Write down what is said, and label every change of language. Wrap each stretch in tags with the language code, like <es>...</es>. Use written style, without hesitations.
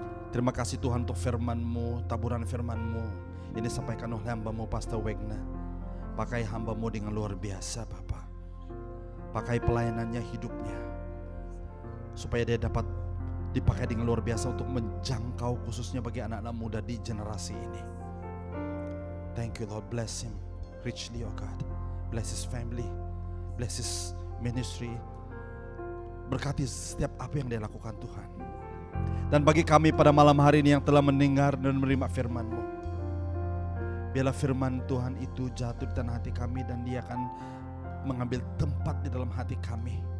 <id>Terima kasih Tuhan untuk firman-Mu, taburan firman-Mu yang disampaikan oleh hamba-Mu Pastor Wegna. Pakai hamba-Mu dengan luar biasa Bapa. Pakai pelayanannya, hidupnya, supaya dia dapat dipakai dengan luar biasa untuk menjangkau khususnya bagi anak-anak muda di generasi ini.</id> <en>Thank you Lord, bless him richly oh God. Bless his family, bless his ministry.</en> <id>Berkati setiap apa yang dia lakukan Tuhan. Dan bagi kami pada malam hari ini yang telah mendengar dan menerima firman-Mu, biarlah firman Tuhan itu jatuh di tanah hati kami dan dia akan mengambil tempat di dalam hati kami.</id>